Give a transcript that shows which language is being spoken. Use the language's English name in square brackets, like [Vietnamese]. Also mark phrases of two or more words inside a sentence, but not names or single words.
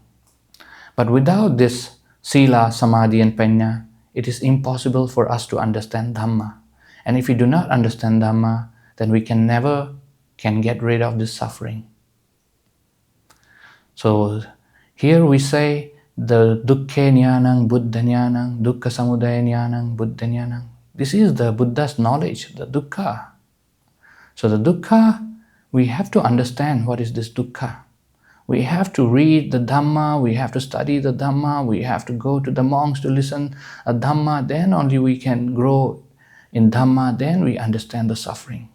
[English] But without this sila, samadhi and panya, it is impossible for us to understand Dhamma. And if we do not understand Dhamma, then we can never get rid of this suffering. So here we say the [Pali] dukkha jnanam, buddha jnanam, dukkha samudaya jnanam, buddha jnanam. [English] This is the Buddha's knowledge, the dukkha. So the dukkha, we have to understand what is this dukkha. We have to read the Dhamma, we have to study the Dhamma, we have to go to the monks to listen a Dhamma, then only we can grow in Dhamma, then we understand the suffering.